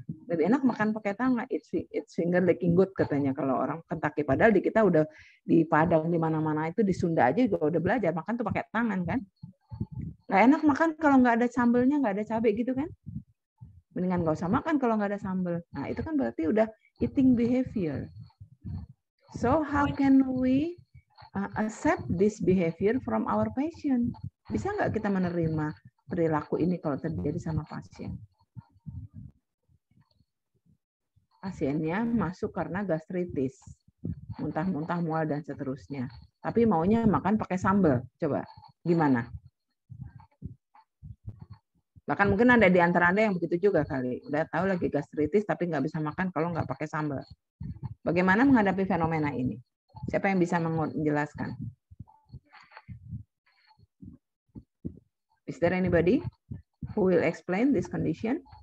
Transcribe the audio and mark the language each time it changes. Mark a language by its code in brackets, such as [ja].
[id] Lebih enak makan pakai tangan. [en] It's finger licking good [id] katanya kalau orang Kentucky. Padahal di kita udah di Padang di mana-mana itu di Sunda aja juga udah belajar makan tuh pakai tangan kan? Nggak enak makan kalau nggak ada sambelnya, nggak ada cabai gitu kan? Mendingan nggak usah makan kalau nggak ada sambel. Nah itu kan berarti udah [en] eating behavior. So how can we accept this behavior from our patient? [id] Bisa nggak kita menerima perilaku ini kalau terjadi sama pasien? Pasiennya masuk karena gastritis, muntah-muntah, mual dan seterusnya. Tapi maunya makan pakai sambal. Coba, gimana? Bahkan mungkin ada di antara Anda yang begitu juga kali. Udah tahu lagi gastritis tapi nggak bisa makan kalau nggak pakai sambal. Bagaimana menghadapi fenomena ini? Siapa yang bisa menjelaskan? [en] Is there anybody who will explain this condition?